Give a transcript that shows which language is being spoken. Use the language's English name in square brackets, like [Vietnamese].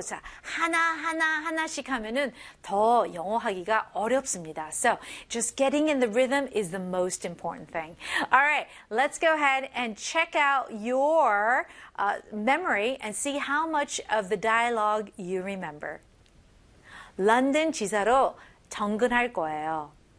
[Korean] 자, 하나, 하나, 하나씩 하면은 더 영어하기가 어렵습니다. [English] So just getting in the rhythm is the most important thing. Alright, let's go ahead and check out your memory and see how much of the dialogue you remember. [Korean] 런던 지사로 전근할 거예요.